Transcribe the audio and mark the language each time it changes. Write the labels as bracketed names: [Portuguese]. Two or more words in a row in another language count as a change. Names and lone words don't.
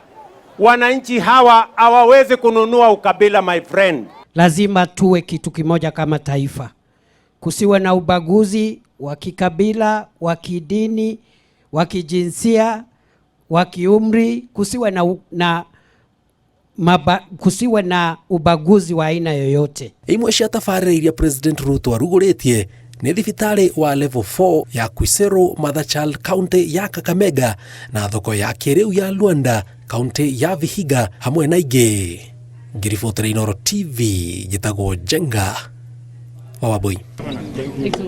[Swahili] Wananchi hawa hawawezi kununua ukabila, [English] my friend. [Swahili] Lazima tuwe kitu kimoja kama taifa. Kusiwe na ubaguzi wa kikabila, wa kidini, wa kijinsia, wa kiumri, kusiwe na ubaguzi wa aina yoyote. [Kikuyu] Imwe cia tabarĩra iria President Ruto arugũrĩtie nĩ thibitarĩ wa level 4 ya Kwisero Madhachal County ya Kakamega na thoko ya kĩrĩu ya Luanda County ya Vihiga hamwe na ingĩ. Ngiribotera Inooro TV, njĩtagwo Jenga wa Wambui.